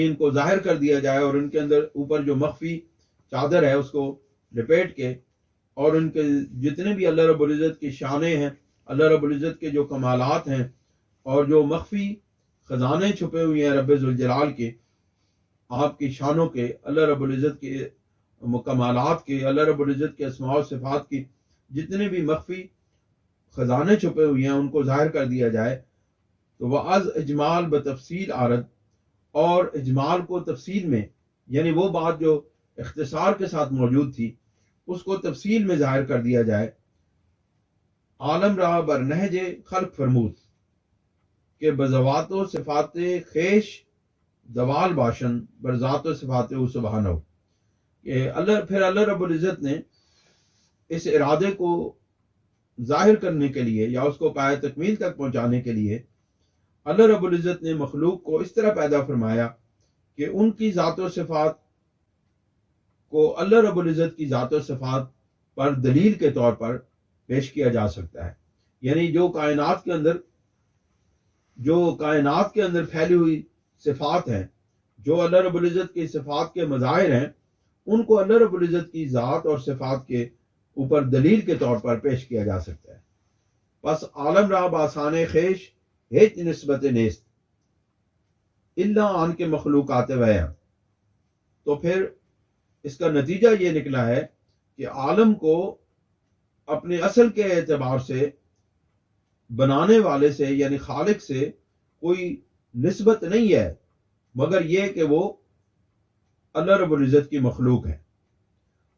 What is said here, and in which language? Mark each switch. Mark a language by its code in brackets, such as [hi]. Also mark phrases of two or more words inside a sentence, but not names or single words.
[ur] ان کو ظاہر کر دیا جائے، اور ان کے اندر اوپر جو مخفی چادر ہے اس کو لپیٹ کے، اور ان کے جتنے بھی اللہ رب العزت کی شانیں ہیں، اللہ رب العزت کے جو کمالات ہیں، اور جو مخفی خزانے چھپے ہوئے ہیں رب ذوالجلال کے، آپ کی شانوں کے، اللہ رب العزت کے کمالات کے، اللہ رب العزت کے اسماء و صفات کی جتنے بھی مخفی خزانے چھپے ہوئے ہیں، ان کو ظاہر کر دیا جائے۔ تو وہ [fa] از اجمال بتفصیل عارض، [ur] اور اجمال کو تفصیل میں، یعنی وہ بات جو اختصار کے ساتھ موجود تھی اس کو تفصیل میں ظاہر کر دیا جائے۔ [fa] عالم رہا بر نہج خلق فرمود، کہ بذوات و صفات خیش زوال باشن بر ذات و صفات او [ur] سبحانہ، کہ اللہ رب العزت نے اس ارادے کو ظاہر کرنے کے لیے، یا اس کو پایہ تکمیل تک پہنچانے کے لیے، اللہ رب العزت نے مخلوق کو اس طرح پیدا فرمایا کہ ان کی ذات و صفات کو اللہ رب العزت کی ذات و صفات پر دلیل کے طور پر پیش کیا جا سکتا ہے۔ یعنی جو کائنات کے اندر پھیلی ہوئی صفات ہیں، جو اللہ رب العزت کی صفات کے مظاہر ہیں، ان کو اللہ رب العزت کی ذات اور صفات کے اوپر دلیل کے طور پر پیش کیا جا سکتا ہے۔ [fa] پس عالم را بآسان خیش ہیچ نسبت نیست الا آن کے مخلوقات ویا، [ur] تو پھر اس کا نتیجہ یہ نکلا ہے کہ عالم کو اپنے اصل کے اعتبار سے بنانے والے سے، یعنی خالق سے کوئی نسبت نہیں ہے، مگر یہ کہ وہ اللہ رب العزت کی مخلوق ہے۔